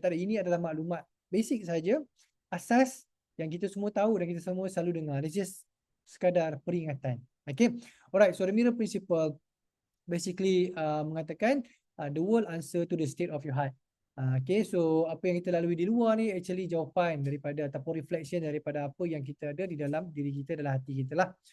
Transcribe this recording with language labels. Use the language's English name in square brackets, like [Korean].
[Malay] Tak ada, ini adalah maklumat basic saja, asas yang kita semua tahu dan kita semua selalu dengar. [English] It's just [Malay] sekadar peringatan. [English] Okay, alright. So the mirror principle basically [Malay] mengatakan [English] the world answer to the state of your heart. [Malay] Okay, so apa yang kita lalui di luar ni actually jawapan daripada ataupun reflection daripada apa yang kita ada di dalam diri kita, dalam hati kita lah.